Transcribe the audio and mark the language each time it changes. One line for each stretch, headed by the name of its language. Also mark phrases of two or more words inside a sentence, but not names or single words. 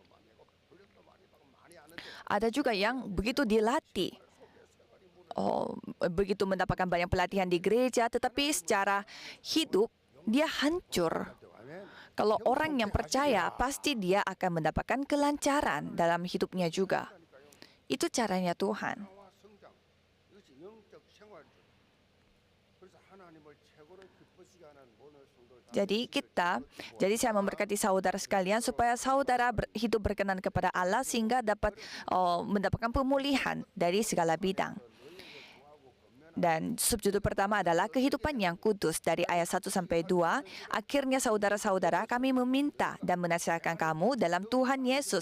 Indonesian: Ada juga yang begitu dilatih, begitu mendapatkan banyak pelatihan di gereja, tetapi secara hidup dia hancur. Kalau orang yang percaya, pasti dia akan mendapatkan kelancaran dalam hidupnya juga. Itu caranya Tuhan.
Korean: 나와 성장 이것이 영적 생활 그래서 하나님을 최고로 기쁘시게 하는 모든 성도를 다
Indonesian: Jadi saya memberkati saudara sekalian supaya saudara hidup berkenan kepada Allah sehingga dapat mendapatkan pemulihan dari segala bidang. Dan subjudul pertama adalah kehidupan yang kudus dari ayat 1 sampai 2. Akhirnya saudara-saudara, kami meminta dan menasihatkan kamu dalam Tuhan Yesus.